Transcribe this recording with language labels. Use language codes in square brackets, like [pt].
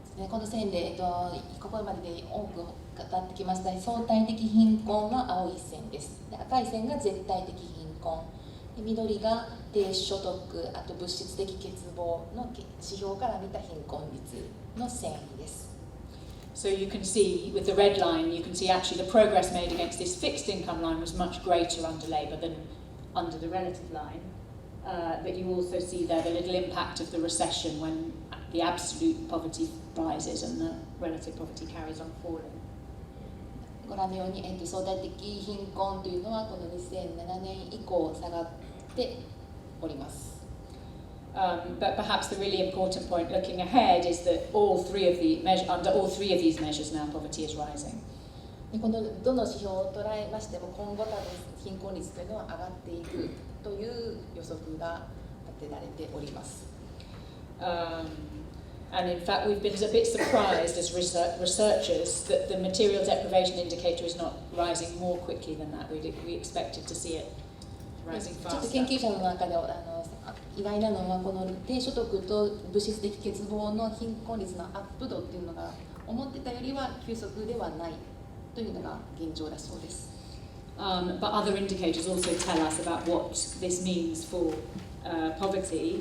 [ja] この線で、ここまでで多く語ってきました相対的貧困は青い線です。で、赤い線が絶対的貧困で、緑が低所得、あと物質的欠乏の指標から見た貧困率の線です。 [en] So you can see with the red line, you can see actually the progress made against this fixed income line was much greater under Labour than under the relative line. But you also see there the little impact of the recession when the absolute poverty rises and the relative poverty carries on falling. [ja] ご覧のように、相対的貧困というのはこの2007年以降下がっております。 [en] But perhaps the really important point looking ahead is that under all three of these measures now poverty is rising. [ja] このどの指標を捉えましても今後多分貧困率というのは上がっていくという予測が立てられております。 [en] And in fact, we've been a bit surprised as researchers that the material deprivation indicator is not rising more quickly than that. We expected to see it rising faster. [ja] ちょっと研究者の中で意外なのはこの低所得と物質的欠乏の貧困率のアップ度っていうのが思ってたよりは急速ではないというのが現状だそうです。 [en] But other indicators also tell us about what this means for poverty.